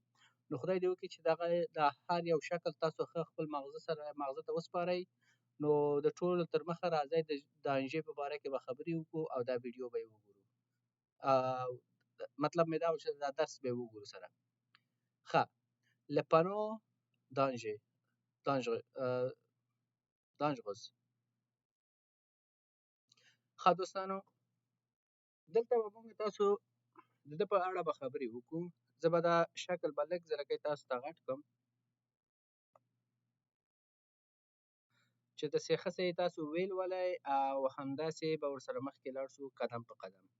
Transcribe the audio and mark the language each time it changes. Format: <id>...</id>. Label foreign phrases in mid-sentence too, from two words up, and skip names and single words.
<ps>نو خدای دې وکړي چې دا هر یو شکل تاسو ښه خپل مغزه ته وسپارئ. نو د ټولو تر مخه راځئ د دانژې په باره کې به خبرې وکړو او دا ویډیو به یې وګورو. مطلب مې دا و چې دا درس به یې وګورو سره. ښه،</ps> <fr>le panneau dangereux.</fr> <ps>ښه دوستانو، دلته به موږ تاسو د ده په اړه به خبرې وکړو. زه به دا شکل به لږ زرکۍ تاسو ته غټ کړم چې داسې ښه څه یې تاسو ویلولئ او همداسې به ورسره مخکې لاړ شو قدم په قدم.</ps>